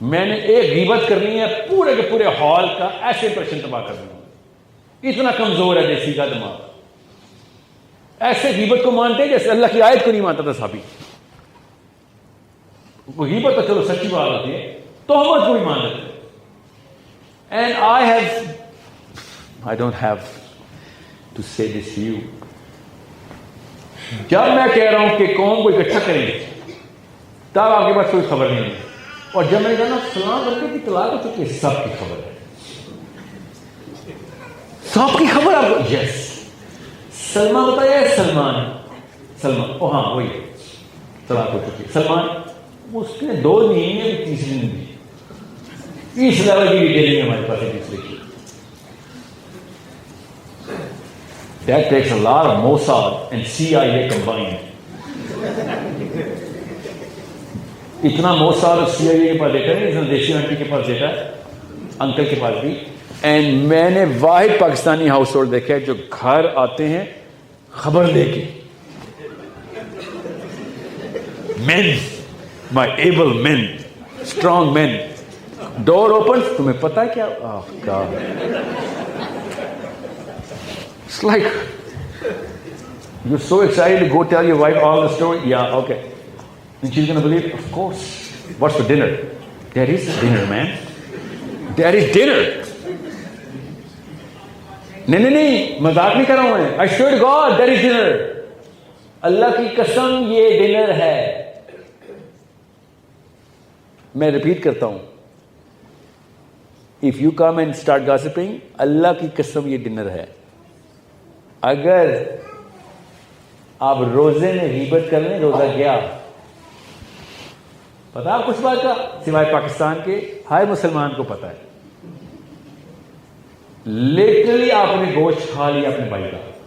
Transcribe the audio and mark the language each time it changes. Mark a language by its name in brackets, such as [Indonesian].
[Urdu] میں نے ایک غیبت کرنی ہے پورے کے پورے ہال کا ایسے امپریشن تباہ کر دوں. اتنا کمزور ہے دیسی کا دماغ. ایسے غیبت کو مانتے ہیں جیسے اللہ کی آیت کو نہیں مانتا تھا صحابی. غیبت تو چلو سچی بات ہوتی ہے, تہمت کو بھی مان لیتے. [English] And I don't have to say this to you. [Urdu] جب میں کہہ رہا ہوں کہ قوم کو اکٹھا کریں گے تب آپ کے پاس کوئی خبر نہیں ہے, اور جب میں نے کہا نا فلاں بندے کی طلاق ہو چکی ہے, سب کی خبر ہے. سب کی خبر آپ کو. یس, سلمان بتایا سلمان او ہاں وہی طلاق ہو چکی ہے. سلمان اس نے 2 نہیں ہے, تیسری نہیں دی. اس لیول کی ڈیٹیلنگ ہمارے پاس ہے دوسرے کی. [English] That takes a lot of Mossad and CIA combined. [Urdu] اتنا Mossad اور CIA کے پاس دیکھا ہے, اتنا دیسی آنٹی کے پاس دیکھا ہے, انکل کے پاس بھی. اینڈ میں نے واحد پاکستانی ہاؤس ہولڈ دیکھا ہے جو گھر آتے ہیں خبر لے کے. [English] Men, my able men, strong men. Door opens, [Urdu] تمہیں پتا ہے کیا؟ [English] Oh God. It's like you're so excited to go tell your wife all the story. Yeah, okay. And she's gonna believe, of course. What's for dinner? There is dinner, man. There is dinner. [Urdu] نہیں مذاق نہیں کر رہا ہوں میں. [English] I swear to God, there is dinner. [Urdu] اللہ کی قسم یہ ڈنر ہے. میں ریپیٹ کرتا ہوں. [English] If you come and start gossiping, [Urdu] اللہ کی قسم یہ ڈنر ہے. اگر آپ روزے میں غیبت کر لیں, روزہ گیا. پتا آپ کچھ بات کا سوائے پاکستان کے ہر مسلمان کو پتا ہے. لٹرلی آپ نے گوشت کھا لیا اپنے بھائی کا.